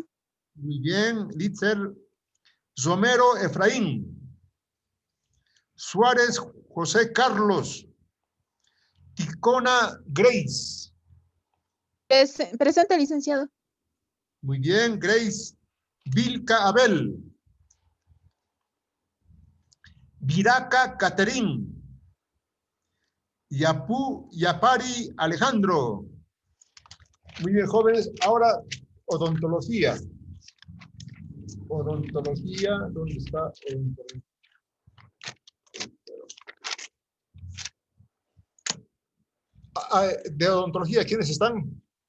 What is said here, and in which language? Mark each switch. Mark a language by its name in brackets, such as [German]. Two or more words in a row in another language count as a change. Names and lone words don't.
[Spanish] Muy bien, Litzer. Romero Efraín. Suárez José Carlos. Ticona Grace. Presente, licenciado. Muy bien, Grace. Vilca Abel. Viraca Caterín. Yapari Alejandro. Muy bien, jóvenes. Ahora, odontología. Odontología, ¿dónde está? De odontología, ¿quiénes están?